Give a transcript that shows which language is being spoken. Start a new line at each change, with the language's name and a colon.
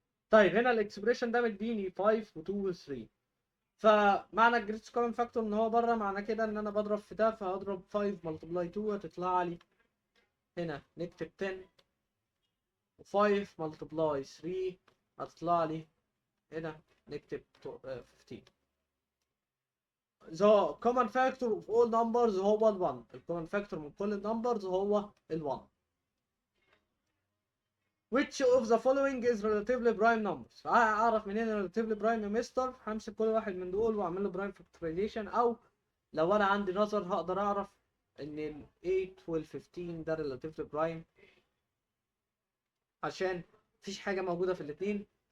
Arabic: طيب هنا الاكسبريشن ده مديني 5 و2 و3، فمعنى
English: الجريتس common factor
Arabic: ان هو بره، معنى كده ان انا بضرب في ده، فهضرب 5 ملتبلاي 2 هتطلع لي هنا نكتب 10 و5 ملتبلاي 3 هتطلع لي هنا نكتب 15.
English: The common factor of all numbers
Arabic: هو ال 1.
English: الكومن فاكتور
Arabic: من كل النمبرز هو ال 1.
English: Which of the following is relatively prime numbers؟
Arabic: اعرف منين relatively prime يا مستر؟ همسك كل واحد من دول واعمل له
English: prime factorization،
Arabic: او لو انا عندي نظر هقدر اعرف ان ال 8 وال 15 ده relatively prime عشان مفيش حاجه موجوده في الاثنين.